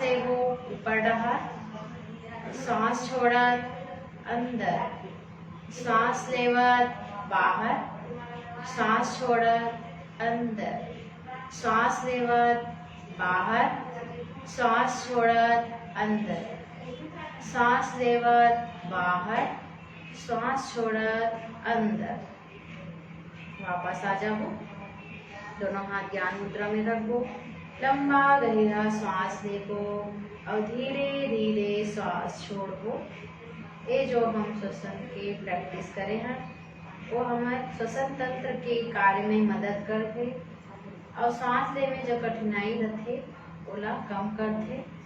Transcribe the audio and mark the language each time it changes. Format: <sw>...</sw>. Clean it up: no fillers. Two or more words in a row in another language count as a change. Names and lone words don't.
<hne>लेबो ऊपर डहार, सांस छोड़त अंदर, सांस लेवत बाहर, सांस छोड़त अंदर, सांस लेवत बाहर, सांस छोड़त अंदर, सांस लेवत बाहर, सांस छोड़त अंदर। वापस आ जाओ। दोनों हाथ ज्ञान मुद्रा में रखो। लंबा गहरा सांस लेबो और धीरे धीरे सांस छोड़बो। ये जो हम श्वसन के प्रैक्टिस करे हैं वो हमारे श्वसन तंत्र के कार्य में मदद करते और सांस ले में जो कठिनाई रहते ओला कम करते।</hne>